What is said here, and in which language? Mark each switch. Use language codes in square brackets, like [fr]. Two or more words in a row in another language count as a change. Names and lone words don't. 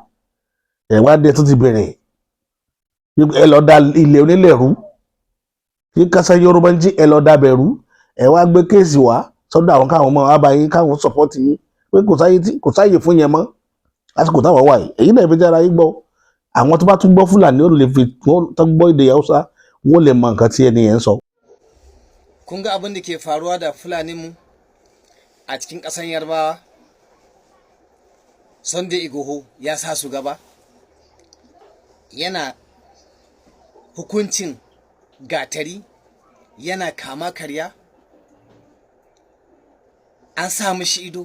[yo] Ìwádìí tó ti bẹ̀rẹ̀, ẹ lọ da ilẹ̀ onílẹ̀ rú, kí kásá Yorùbá ń jí ẹ lọ da bẹ̀ rú, ẹ wá gbé kéèsì wá sọ́dọ̀ àwọn káwọn ọmọ àbáyé káwọn sọ̀pọ́tì yín pé kò sáyè fún yẹn mọ́ lásìkò táwọn wà yìí. Èyí náà fi jára yín gbọ́. Àwọn tó bá tún gbọ́ Fúlàní ó lè fi tó gbọ́ èdè Haúsá wọ́n lè mọ nǹkan tí ẹni yẹn ń sọ. [ha] Kun ga abin da ke faruwa da Fulani mu a cikin ƙasar Yarbawa? Sunday Igboho ya sa su gaba, yana hukuncin gatari, yana kama karya, an sa mishi ido.